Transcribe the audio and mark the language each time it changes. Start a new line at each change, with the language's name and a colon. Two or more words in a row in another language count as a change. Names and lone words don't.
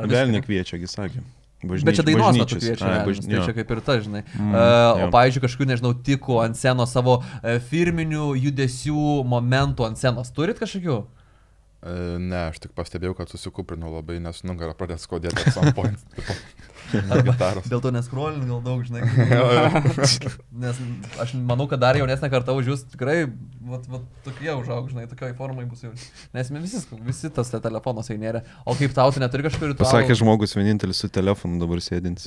Lithuanian: Vėl nekviečia, gi sakė. Bet čia dainos metu kviečia, tai čia kaip ir ta, žinai. O pavyzdžiui, kažkokių, nežinau, tikų ant scenos savo firminių judesių momentų ant scenos. Turit kažkokių? Ne, aš tik pastebėjau, kad susikūprinau labai, nes nugarą pradės skaudėti
English: at some point.
Lithuanian: Gitaros. Dėl to neskrolin gal daug, žinai. Nes aš manau, kad dar jaunesnė karta už jūs tikrai tokie užaug, žinai, tokioj formai bus jau. Nes visi tas telefonas įnėrė. O kaip tau, tai neturi kažkur ritualų? Pasakė žmogus vienintelis su telefonu dabar sėdintis.